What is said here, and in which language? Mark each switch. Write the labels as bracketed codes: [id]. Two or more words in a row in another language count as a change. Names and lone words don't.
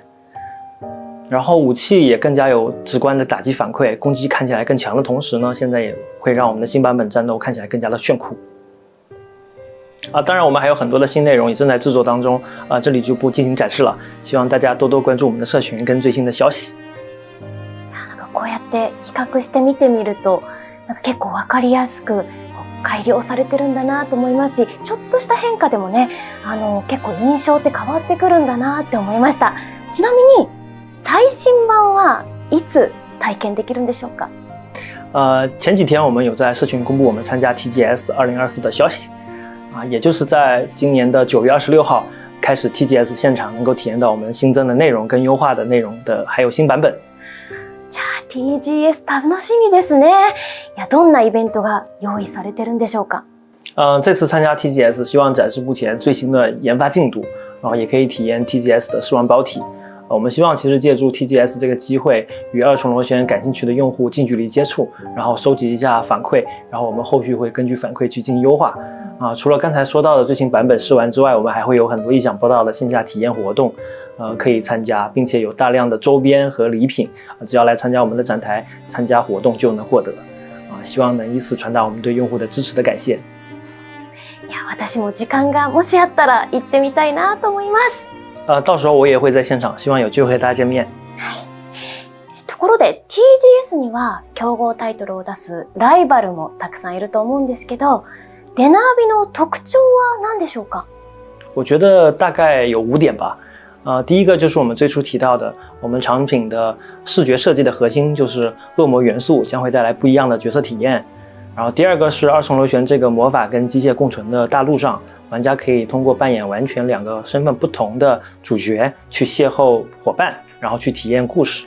[zh] 然后武器也更加有直观的打击反馈，攻击看起来更强的同时呢，现在也会让我们的新版本战斗看起来更加的炫酷。当然我们还有很多的新内容也正在制作当中，这里就不进行展示了，希望大家多多关注我们的社群跟最新的消息。 [ja] なんかこうやって比較して見てみると、なんか結構わかりやすく改良されてるんだなと思いますし、ちょっとした変化でもね、結構印象って変わってくるんだなって思いました。ちなみに最新版はいつ体験できるんでしょうか？ [zh] 前几天我们有在社群公布我们参加 TGS 2024的消息，也就是在今年的9月26号开始 TGS 现场能够体验到我们新增的内容跟优化的内容的，还有新版本。 [ja] じゃあ TGS 楽しみですね。いや、どんなイベントが用意されてるんでしょうか？这次参加 TGS 希望展示目前最新的研发进度，然后也可以体验 TGS 的试玩包体。我们希望其实借助 TGS 这个机会，与二重螺旋感兴趣的用户近距离接触，然后收集一下反馈，然后我们后续会根据反馈去进行优化。除了刚才说到的最新版本试玩之外，我们还会有很多意想不到的线下体验活动，可以参加，并且有大量的周边和礼品，只要来参加我们的展台参加活动就能获得。希望能以此传达我们对用户的支持的感谢。いや、私も時間がもしあったら行ってみたいなと思います。 [zh] 到时候我也会在现场，希望有机会和大家见面。 [ja] ところで TGS には競合タイトルを出すライバルもたくさんいると思うんですけど、デナービの特徴は何でしょうか？ [zh] 我觉得大概有5点吧。第一个就是我们最初提到的，我们产品的视觉设计的核心就是恶魔元素，将会带来不一样的角色体验。然后第二个是二重螺旋这个魔法跟机械共存的大陆上，玩家可以通过扮演完全2个身份不同的主角去邂逅伙伴，然后去体验故事。